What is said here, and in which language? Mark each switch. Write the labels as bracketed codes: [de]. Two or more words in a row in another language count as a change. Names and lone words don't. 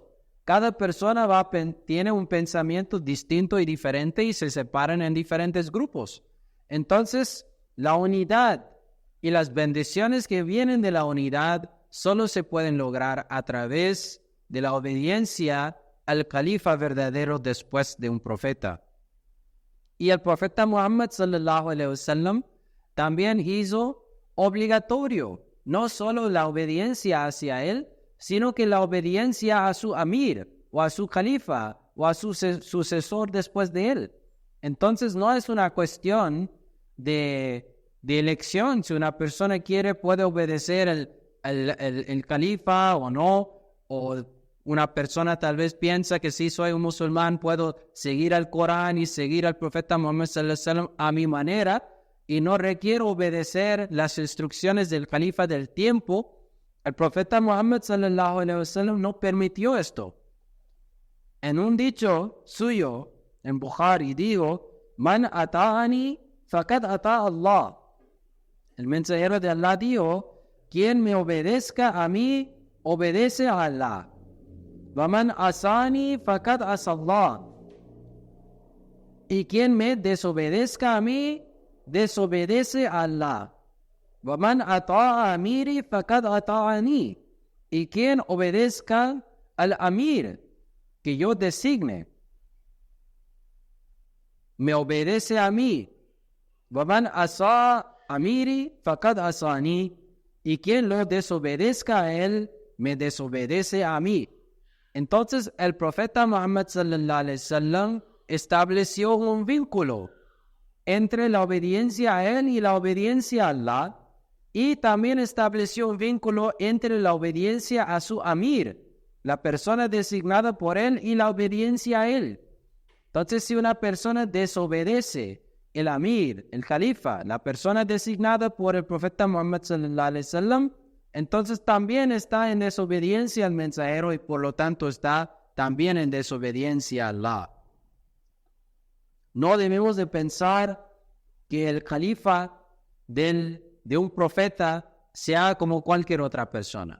[es] Cada persona tiene un pensamiento distinto y diferente y se separan en diferentes grupos. Entonces, la unidad y las bendiciones que vienen de la unidad solo se pueden lograr a través de la obediencia al califa verdadero después de un profeta. Y el profeta Muhammad [ar] صلى الله عليه وسلم [es] también hizo obligatorio no solo la obediencia hacia él, sino que la obediencia a su amir o a su califa o a su sucesor después de él. Entonces no es una cuestión de elección. Si una persona quiere, puede obedecer el califa o no, o una persona tal vez piensa que si soy un musulmán puedo seguir al Corán y seguir al profeta Muhammad [ar] صلى الله عليه وسلم [es] a mi manera y no requiero obedecer las instrucciones del califa del tiempo. El profeta Muhammad [ar] صلى الله عليه وسلم [es] no permitió esto. En un dicho suyo en Bukhari digo: [ar] "من أطاعني فقد أطاع الله." [es] El mensajero de Allah dijo: quien me obedezca a mí obedece a Allah. [ar] "ومن عصاني فقد عصى الله." [es] Y quien me desobedezca a mí desobedece a Allah. [ar] "ومن أطاع أميري فقد أطاعني." [es] Y quien obedezca al amir que yo designe me obedece a mí. [ar] "ومن عصى أميري فقد عصاني." [es] Y quien lo desobedezca a él me desobedece a mí. Entonces el profeta Muhammad [ar] صلى الله عليه وسلم [es] estableció un vínculo entre la obediencia a él y la obediencia a Allah, y también estableció un vínculo entre la obediencia a su amir, la persona designada por él, y la obediencia a él. Entonces, si una persona desobedece el amir, el califa, la persona designada por el profeta Muhammad [ar] صلى الله عليه وسلم, [es] entonces también está en desobediencia al mensajero y por lo tanto está también en desobediencia a Allah. No debemos de pensar que el califa de un profeta sea como cualquier otra persona.